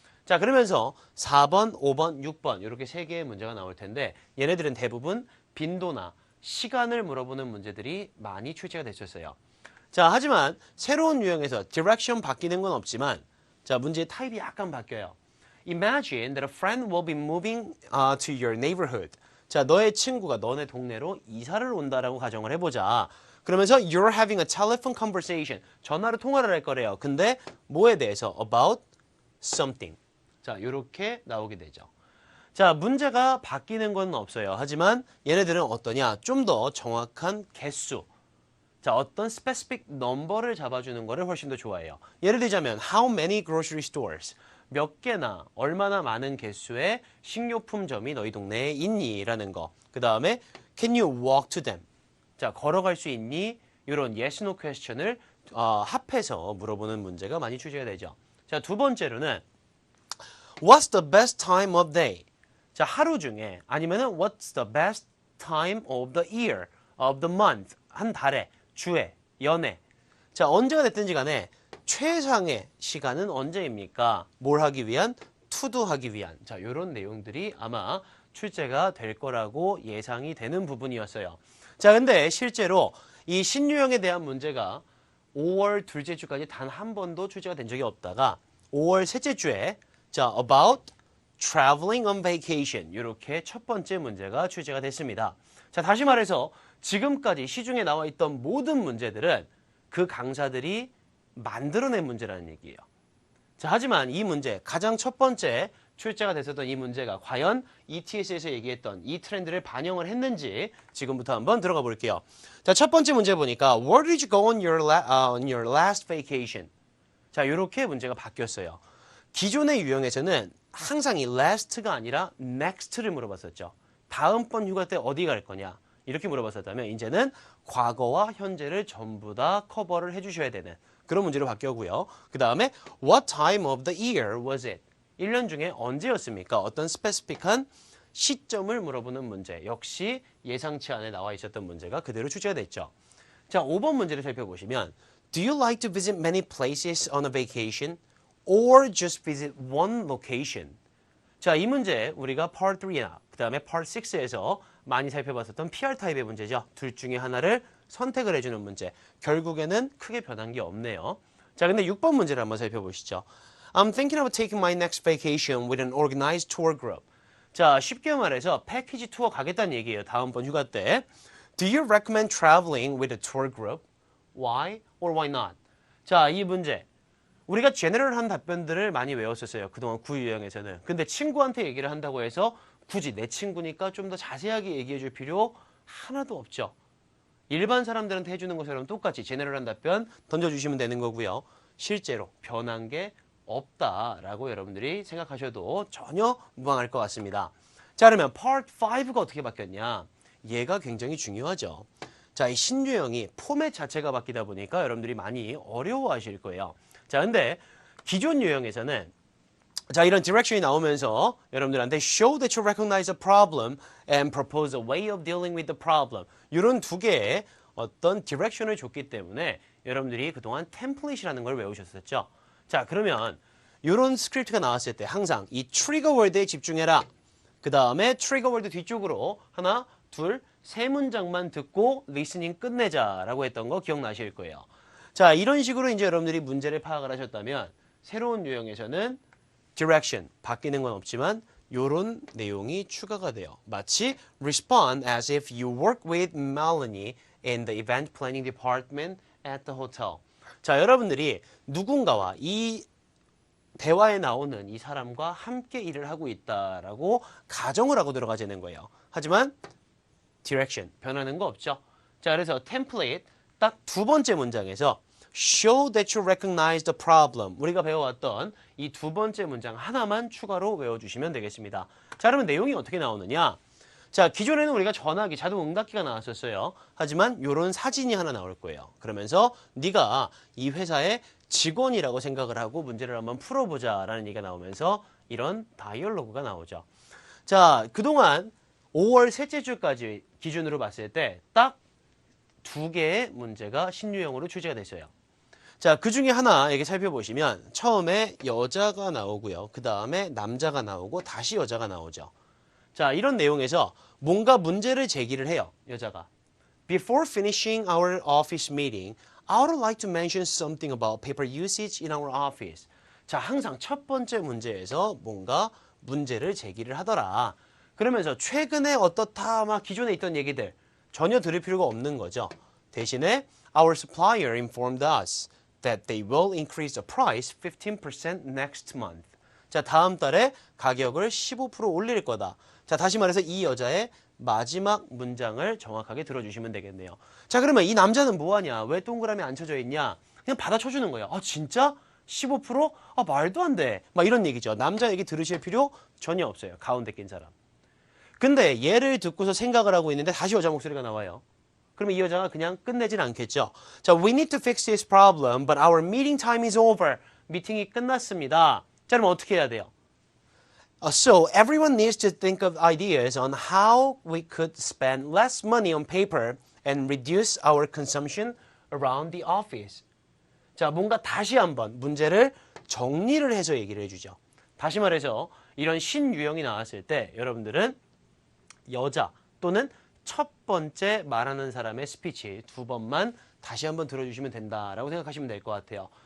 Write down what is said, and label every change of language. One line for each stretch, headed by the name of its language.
Korean: 자, 그러면서 4번, 5번, 6번 이렇게 3개의 문제가 나올 텐데 얘네들은 대부분 빈도나 시간을 물어보는 문제들이 많이 출제가 됐었어요. 자, 하지만 새로운 유형에서 디렉션 바뀌는 건 없지만 자, 문제의 타입이 약간 바뀌어요.
English: Imagine that a friend will be moving to your neighborhood.
Korean: 자, 너의 친구가 너네 동네로 이사를 온다라고 가정을 해보자. 그러면서
English: you're having a telephone conversation.
Korean: 전화로 통화를 할 거래요. 근데 뭐에 대해서?
English: About something.
Korean: 자, 이렇게 나오게 되죠. 자, 문제가 바뀌는 건 없어요. 하지만 얘네들은 어떠냐? 좀 더 정확한 개수. 자, 어떤 specific number를 잡아주는 거를 훨씬 더 좋아해요. 예를 들자면
English: how many grocery stores?
Korean: 몇 개나 얼마나 많은 개수의 식료품점이 너희 동네에 있니? 라는 거. 그 다음에
English: can you walk to them?
Korean: 자, 걸어갈 수 있니? 이런
English: yes, no question을
Korean: 합해서 물어보는 문제가 많이 출제가 되죠. 자, 두 번째로는
English: what's the best time of day?
Korean: 자, 하루 중에 아니면은
English: what's the best time of the year, of the month?
Korean: 한 달에, 주에, 연애. 자, 언제가 됐든지 간에 최상의 시간은 언제입니까? 뭘 하기 위한? to 하기 위한. 자, 이런 내용들이 아마 출제가 될 거라고 예상이 되는 부분이었어요. 자, 근데 실제로 이 신유형에 대한 문제가 5월 둘째 주까지 단 한 번도 출제가 된 적이 없다가 5월 셋째 주에 자,
English: about traveling on vacation
Korean: 이렇게 첫 번째 문제가 출제가 됐습니다. 자, 다시 말해서 지금까지 시중에 나와 있던 모든 문제들은 그 강사들이 만들어낸 문제라는 얘기예요. 자, 하지만 이 문제, 가장 첫 번째 출제가 됐었던 이 문제가 과연 ETS에서 얘기했던 이 트렌드를 반영을 했는지 지금부터 한번 들어가 볼게요. 자, 첫 번째 문제 보니까
English: Where did you go on your last vacation?
Korean: 자, 이렇게 문제가 바뀌었어요. 기존의 유형에서는 항상 이 last가 아니라 next를 물어봤었죠. 다음번 휴가 때 어디 갈 거냐? 이렇게 물어봤었다면 이제는 과거와 현재를 전부 다 커버를 해주셔야 되는 그런 문제로 바뀌었고요. 그 다음에
English: What time of the year was it?
Korean: 1년 중에 언제였습니까? 어떤 스페시픽한 시점을 물어보는 문제. 역시 예상치 않에 나와 있었던 문제가 그대로 출제가 됐죠. 자, 5번 문제를 살펴보시면
English: Do you like to visit many places on a vacation? Or just visit one location?
Korean: 자, 이 문제 우리가 Part 3나 그 다음에 Part 6에서 많이 살펴봤었던 PR 타입의 문제죠. 둘 중에 하나를 선택을 해주는 문제. 결국에는 크게 변한 게 없네요. 자, 근데 6번 문제를 한번 살펴보시죠.
English: I'm thinking of taking my next vacation with an organized tour group.
Korean: 자, 쉽게 말해서 패키지 투어 가겠다는 얘기예요. 다음번 휴가 때.
English: Do you recommend traveling with a tour group? Why or why not?
Korean: 자, 이 문제. 우리가 제너럴한 답변들을 많이 외웠었어요. 그동안 구유형에서는. 근데 친구한테 얘기를 한다고 해서 굳이 내 친구니까 좀 더 자세하게 얘기해 줄 필요 하나도 없죠. 일반 사람들한테 해주는 것처럼 똑같이 제너럴한 답변 던져주시면 되는 거고요. 실제로 변한 게 없다라고 여러분들이 생각하셔도 전혀 무방할 것 같습니다. 자, 그러면 Part 5가 어떻게 바뀌었냐? 얘가 굉장히 중요하죠. 자, 이 신유형이 포맷 자체가 바뀌다 보니까 여러분들이 많이 어려워하실 거예요. 자, 근데 기존 유형에서는 자, 이런 디렉션이 나오면서 여러분들한테
English: show that you recognize a problem and propose a way of dealing with the problem.
Korean: 이런 두 개의 어떤 디렉션을 줬기 때문에 여러분들이 그동안 템플릿이라는 걸 외우셨었죠. 자, 그러면 이런 스크립트가 나왔을 때 항상 이 트리거 월드에 집중해라. 그 다음에 트리거 월드 뒤쪽으로 하나, 둘, 세 문장만 듣고 리스닝 끝내자라고 했던 거 기억나실 거예요. 자, 이런 식으로 이제 여러분들이 문제를 파악을 하셨다면 새로운 유형에서는 direction 바뀌는 건 없지만 요런 내용이 추가가 돼요. 마치
English: respond as if you work with Melanie in the event planning department at the hotel.
Korean: 자, 여러분들이 누군가와 이 대화에 나오는 이 사람과 함께 일을 하고 있다라고 가정을 하고 들어가지는 거예요. 하지만 direction 변하는 거 없죠. 자, 그래서
English: template
Korean: 딱 두 번째 문장에서
English: show that you recognize the problem.
Korean: 우리가 배워왔던 이 두 번째 문장 하나만 추가로 외워주시면 되겠습니다. 자, 그러면 내용이 어떻게 나오느냐? 자, 기존에는 우리가 전화기, 자동응답기가 나왔었어요. 하지만 이런 사진이 하나 나올 거예요. 그러면서 네가 이 회사의 직원이라고 생각을 하고 문제를 한번 풀어보자라는 얘기가 나오면서 이런 다이얼로그가 나오죠. 자, 그동안 5월 셋째 주까지 기준으로 봤을 때 딱 두 개의 문제가 신유형으로 출제가 됐어요. 자, 그 중에 하나 이렇게 살펴보시면 처음에 여자가 나오고요. 그 다음에 남자가 나오고 다시 여자가 나오죠. 자, 이런 내용에서 뭔가 문제를 제기를 해요. 여자가.
English: Before finishing our office meeting, I would like to mention something about paper usage in our office.
Korean: 자, 항상 첫 번째 문제에서 뭔가 문제를 제기를 하더라. 그러면서 최근에 어떻다 막 기존에 있던 얘기들 전혀 들을 필요가 없는 거죠. 대신에
English: our supplier informed us that they will increase the price 15% next month.
Korean: 자, 다음 달에 가격을 15% 올릴 거다. 자, 다시 말해서 이 여자의 마지막 문장을 정확하게 들어주시면 되겠네요. 자, 그러면 이 남자는 뭐하냐? 왜 동그라미 안 쳐져 있냐? 그냥 받아쳐주는 거예요. 아, 진짜? 15%? 아, 말도 안 돼. 막 이런 얘기죠. 남자 얘기 들으실 필요 전혀 없어요. 가운데 낀 사람. 근데 얘를 듣고서 생각을 하고 있는데 다시 여자 목소리가 나와요. 그러면 이 여자가 그냥 끝내진 않겠죠. 자,
English: we need to fix this problem, but our meeting time is over.
Korean: 미팅이 끝났습니다. 자, 그럼 어떻게 해야 돼요?
English: So everyone needs to think of ideas on how we could spend less money on paper and reduce our consumption around the office.
Korean: 자, 뭔가 다시 한번 문제를 정리를 해서 얘기를 해주죠. 다시 말해서 이런 신유형이 나왔을 때 여러분들은 여자 또는 첫 번째 말하는 사람의 스피치 두 번만 다시 한번 들어주시면 된다라고 생각하시면 될 것 같아요.